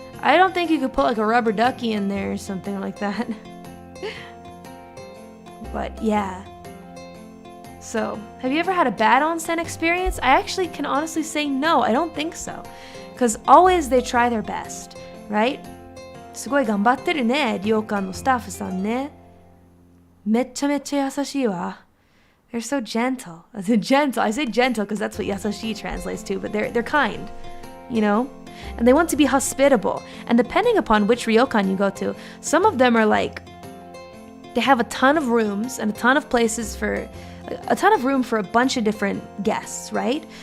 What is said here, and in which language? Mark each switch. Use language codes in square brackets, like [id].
[en] I don't think you could put like a rubber ducky in there or something like that. But yeah. So, have you ever had a bad onsen experience? I actually can honestly say no, I don't think so. Because always they try their best, right? [ja] すごい頑張ってるね、ryokanのスタッフさんね。めっちゃめっちゃ優しいわ。 [en] They're so gentle. I say gentle because that's what yasashi translates to, but they're kind, you know? and they want to be hospitable. And depending upon which ryokan you go to, some of them are like, they have a ton of rooms and a ton of room for a bunch of different guests, right?